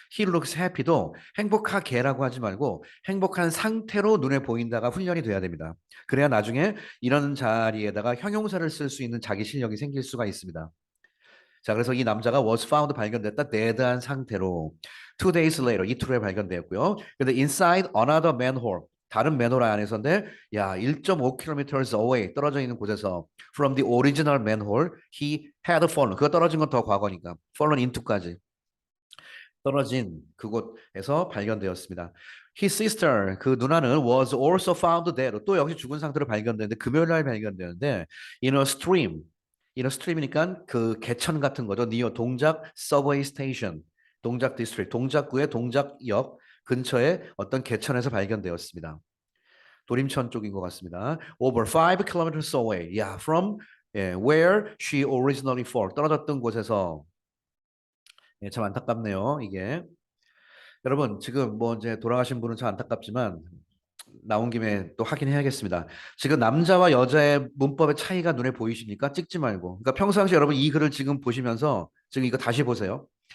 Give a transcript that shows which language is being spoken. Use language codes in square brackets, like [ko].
[en] He looks happy [ko] 도 행복하게라고 하지 말고 행복한 상태로 눈에 보인다가 훈련이 돼야 됩니다. 그래야 나중에 이런 자리에다가 형용사를 쓸 수 있는 자기 실력이 생길 수가 있습니다. 자, 그래서 이 남자가 [en] was found [ko] 발견됐다. 데드한 상태로 [en] 2 days later [ko] 이틀 후에 발견되었고요. [en] 근데 inside another manhole [ko] 다른 맨홀 안에서인데 [en] 야 1.5km away [ko] 떨어져 있는 곳에서 [en] from the original manhole he had fallen. [ko] 그거 떨어진 건 더 과거니까 fallen into까지 떨어진 그곳에서 발견되었습니다. [en] His sister [ko] 그 누나는 [en] was also found dead. [ko] 또 역시 죽은 상태로 발견되는데 금요일 날 발견되는데 [en] in a stream. in a stream [ko] 이니까 그 개천 같은 거죠. [en] near 동작 subway station. [ko] 동작 디스트릭 동작구의 동작역 근처에 어떤 개천에서 발견되었습니다. 도림천 쪽인 것 같습니다. [en] Over 5 kilometers away. Yeah, from where she originally fall. [ko] 떨어졌던 곳에서 예, 참 안타깝네요. 이게 여러분 지금 뭐 이제 돌아가신 분은 참 안타깝지만 나온 김에 또 확인해야겠습니다. 지금 남자와 여자의 문법의 차이가 눈에 보이십니까? 찍지 말고. 그러니까 평상시 여러분 이 글을 지금 보시면서 지금 이거 다시 보세요.